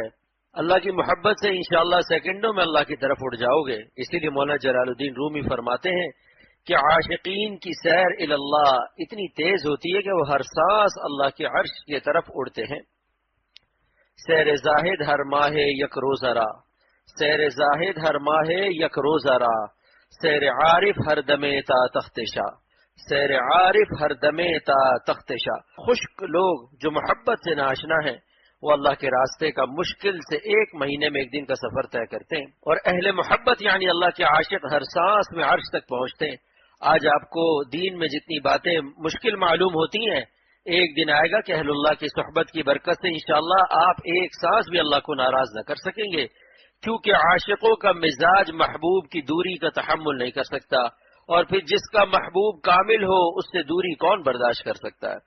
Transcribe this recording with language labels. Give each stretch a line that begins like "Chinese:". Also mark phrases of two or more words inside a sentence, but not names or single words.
Urdu: اللہ کی محبت سے انشاءاللہ سیکنڈوں میں اللہ کی طرف اڑ جاؤ گے۔ اسی لیے مولانا جلال الدین رومی فرماتے ہیں کہ عاشقین کی سیر اللہ اتنی تیز ہوتی ہے کہ وہ ہر سانس اللہ کے عرش کی طرف اڑتے ہیں۔
Persian: سیر زاہد ہر ماہ یک روزہ را، سیر زاہد ہر ماہ یک روزہ را، سیر عارف ہر دمے تا تختشا، سیر عارف ہر دمے تا تختشا۔
Urdu: خشک لوگ جو محبت سے ناشنا ہیں وہ اللہ کے راستے کا مشکل سے 1 مہینے میں 1 دن کا سفر طے کرتے ہیں، اور اہل محبت یعنی اللہ کے عاشق ہر سانس میں عرش تک پہنچتے ہیں۔ آج آپ کو دین میں جتنی باتیں مشکل معلوم ہوتی ہیں، ایک دن آئے گا کہ اہل اللہ کی صحبت کی برکت سے انشاءاللہ آپ ایک سانس بھی اللہ کو ناراض نہ کر سکیں گے، کیونکہ عاشقوں کا مزاج محبوب کی دوری کا تحمل نہیں کر سکتا، اور پھر جس کا محبوب کامل ہو اس سے دوری کون برداشت کر سکتا ہے۔